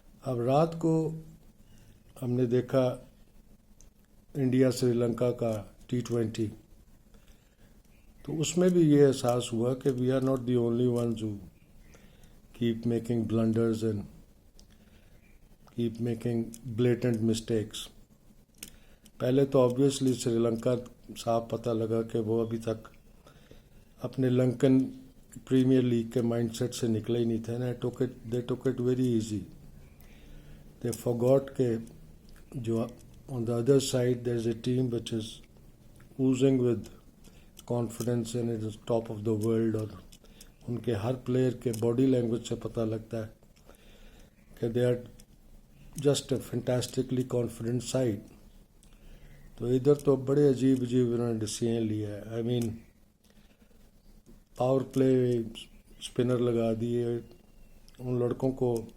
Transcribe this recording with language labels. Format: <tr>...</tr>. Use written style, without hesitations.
<ur>اب رات کو ہم نے دیکھا انڈیا سری لنکا کا T20، تو اس میں بھی یہ احساس ہوا کہ</ur> <en>We are not the only ones who keep making blunders and keep making blatant mistakes.</en> <ur>پہلے تو آبویسلی سری لنکا صاحب پتہ لگا کہ وہ ابھی تک اپنے لنکن پریمیئر لیگ کے مائنڈ سیٹ سے نکلے ہی نہیں تھے نا.</ur> <en>They took it very easy. They forgot کہ جو on the other side there is a team which is oozing with confidence and it is top of the world.</en> <ur>اور ان کے ہر پلیئر کے باڈی لینگویج سے پتہ لگتا ہے کہ</ur> <en>They are just a fantastically confident side.</en> <ur>تو ادھر تو بڑے عجیب انہوں نے ڈسیزن لیا ہے. آئی مین پاور پلے اسپنر لگا دیے ان لڑکوں کو.</ur>